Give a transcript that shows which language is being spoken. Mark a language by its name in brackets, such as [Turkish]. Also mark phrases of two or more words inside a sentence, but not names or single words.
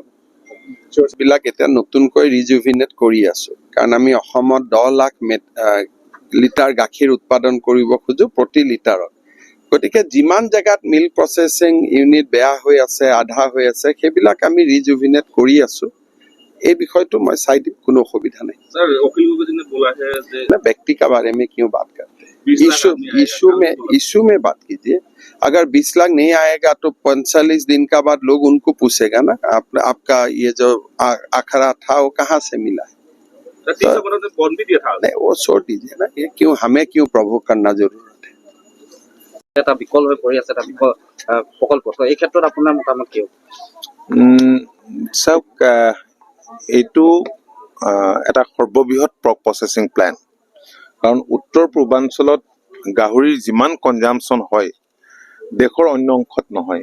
[Assamese] বিলাক এতিয়া নতুনকৈ ৰিজুভিনেট কৰি আছোঁ, কাৰণ আমি অসমত 10 লাখ লিটাৰ গাখীৰ উৎপাদন কৰিব খোজোঁ প্ৰতি লিটাৰত। গতিকে যিমান জেগাত [English] milk processing unit [Assamese] বেয়া হৈ আছে, আধা হৈ আছে, সেইবিলাক আমি ৰিজুভিনেট কৰি আছোঁ। এই বিষয়টো মই চাই দিম, কোনো অসুবিধা নাই। [Hindi] व्यक्ति का बारे में क्यों बात करते हैं, इशू में बात कीजिए। अगर 20 लाख नहीं आएगा तो 45 दिन का बाद लोग उनको पूछेगा ना, आपका ये जो आखरा था वो कहाँ से मिला है। नहीं, वो छोड़ दीजिए ना, ये क्यों हमें क्यों प्रभोग करना जरूरत है। [Assamese] এটা বিকল হৈ পৰি আছে, এটা বিকল প্ৰকল্প। তো এই ক্ষেত্ৰত আপোনাৰ মতামত কি? চাওক, এইটো এটা সৰ্ববৃহৎ [English] pork processing plant. [Assamese] কাৰণ উত্তৰ পূৰ্বাঞ্চলত গাহৰিৰ যিমান কনজাম্পশ্যন হয় দেশৰ অন্য অংশত নহয়।